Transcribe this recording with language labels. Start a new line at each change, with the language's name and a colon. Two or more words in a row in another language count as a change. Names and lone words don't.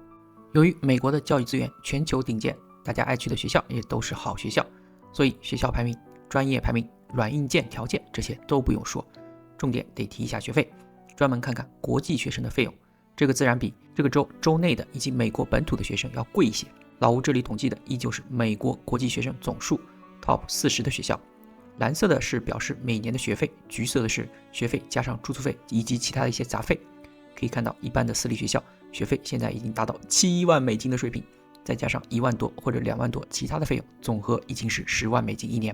Chinese: 由于美国的教育資源全球頂尖，大家愛去的學校也都是好學校，所以學校排名、專業排名、軟硬件條件這些都不用說，重點得提一下學費，專門看看國際學生的費用，這個自然比這個州內的以及美國本土的學生要貴一些。老吳這裡統計的依舊是美國國際學生總數 Top 40 的學校，藍色的是表示每年的學費，橘色的是學費加上住宿費以及其他的一些雜費。可以看到一般的私立學校學費現在已經達到7萬美金的水平，再加上1萬多或者2萬多其他的費用，總和已經是10萬美金一年。